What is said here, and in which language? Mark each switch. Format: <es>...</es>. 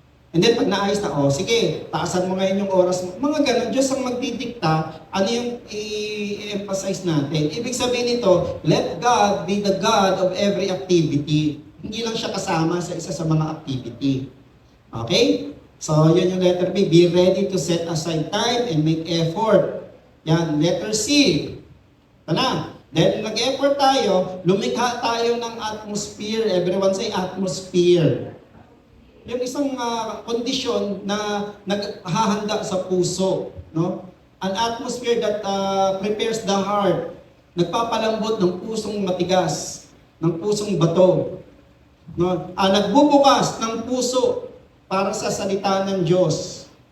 <tl>And then pag naayos na, sige, taasan mo ngayon yung oras mo. Mga ganun, Diyos ang magdidikta, ano yung i-emphasize natin. Ibig sabihin nito,</tl> <en>let God be the God of every activity.</en> <tl>Hindi lang siya kasama sa isa sa mga activity. Okay? So, yun yung letter B.</tl> <en>Be ready to set aside time and make effort.</en> <tl>Yan. Letter C. Ito na. Dahil nag-effort tayo, lumikha tayo ng atmosphere.</tl> <en>Everyone say atmosphere.</en> <tl>Yung isang kondisyon na naghahanda sa puso. No?</tl> <en>An atmosphere that prepares the heart.</en> <tl>Nagpapalambot ng pusong matigas, ng pusong bato. No? Nagbubukas ng puso para sa salita ng Diyos.</tl>